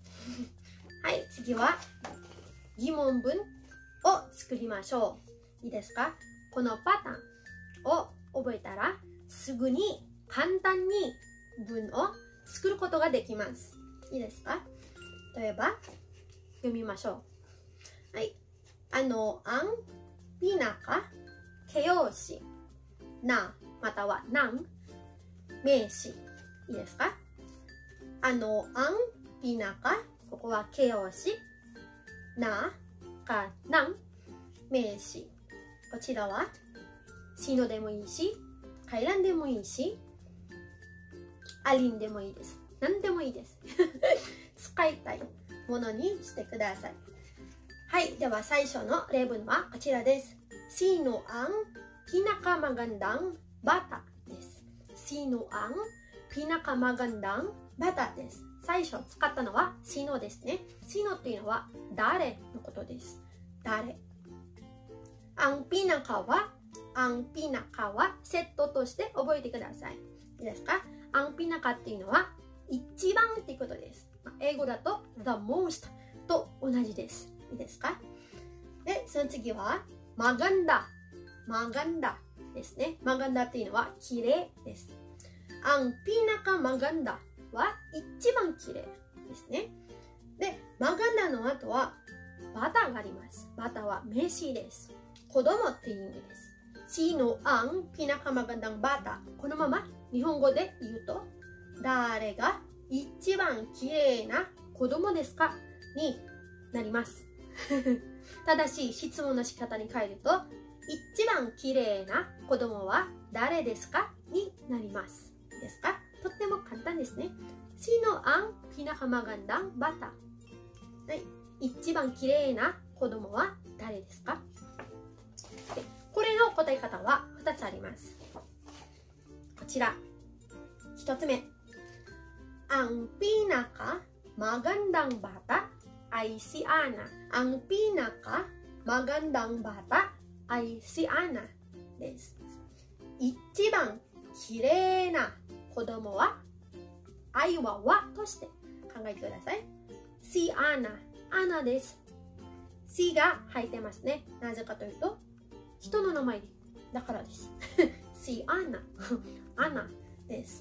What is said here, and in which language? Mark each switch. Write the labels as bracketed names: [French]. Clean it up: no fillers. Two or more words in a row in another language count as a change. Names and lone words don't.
[Japanese] はい、次は疑問文を作りましょう。いいですか？このパターンを覚えたらすぐに簡単に文を作ることができます。いいですか？例えば読みましょう。はい。 [Filipino] ang pinaka [Japanese] 形容詞なまたはng名詞。いいですか？ [Filipino] ang pinaka [Japanese] ここは形容詞なかng名詞。こちらはsinoでもいいし、kailanでもいいし、alinでもいいです。何でもいいです。使いたいものにしてください。はい、では最初の例文はこちらです。 [Filipino] Sino ang pinakamagandang bata [Japanese] です。 [Filipino] Sino ang pinakamagandang bata [Japanese] です。最初使ったのは Sino ですね。Sino っていうのは誰のことです。誰。 [Filipino] ang pinaka [Japanese] はセットとして覚えてください。いいですか？ [Filipino] ang pinaka [Japanese] っていうのは一番っていうことです。英語だと [English] the most [Japanese] と同じです。いいですか？で、その次はmagandaですね。maganda っていうのは綺麗です。 [Filipino] ang pinakamaganda [Japanese] は一番綺麗ですね。で、maganda の後はバタがあります。バタは名詞です。子供っていう意味です。 [Filipino] Sino ang pinakamagandang bata? [Japanese] このまま日本語で言うと、誰が一番綺麗な子供ですかになります。ただし質問の仕方に変えると、一番綺麗な子供は誰ですかになります。いいですか？とっても簡単ですね。 [Filipino] Sino ang pinakamagandang bata? [Japanese] はい、一番綺麗な子供は誰ですか？これの答え方は2つあります。こちら。1つ目。 [Filipino] Ang pinakamagandang bata ay si Ana. Ang pinakamagandang bata ay si Ana です。 [Japanese] 一番きれいな子供は愛は和として考えてください。 [Filipino] si Ana [Japanese] です。si が入ってますね。なぜかというと人の名前だからです。 [Filipino] si Ana [Japanese] です。